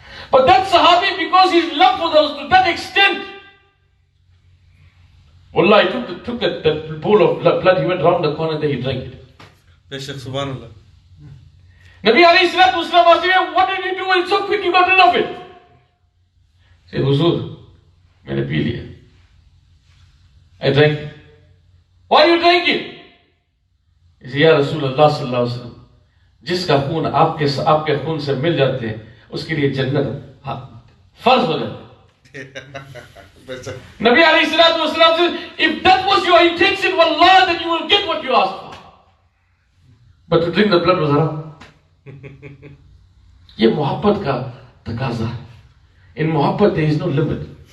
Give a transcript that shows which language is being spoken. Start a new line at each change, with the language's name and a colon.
English: But that Sahabi, because his love for those to that extent, Wallah, he took that bowl of blood, he went round the corner, then he drank it. Subhanallah. Nabi alayhi salatu wasalam asked him, "What did you do? It's so quick you got rid of it." He said,
Hindi: "Huzur, maine pee liya.
English: I drank it." "Why you drank it?" He said,
Hindi: "Ya Rasulullah sallallahu alaihi wasallam, जिसका खून आपके खून से मिल जाते हैं, उसके लिए जन्नत फर्ज हो जाती है."
English: Nabi alayhi salatu wasalam says, if that was your intention, wallah, then you will get what you asked for. But to drink the blood was haram.
Hindi: Ye muhabbat ka taqaza hai.
English: In muhabbat there is no limit.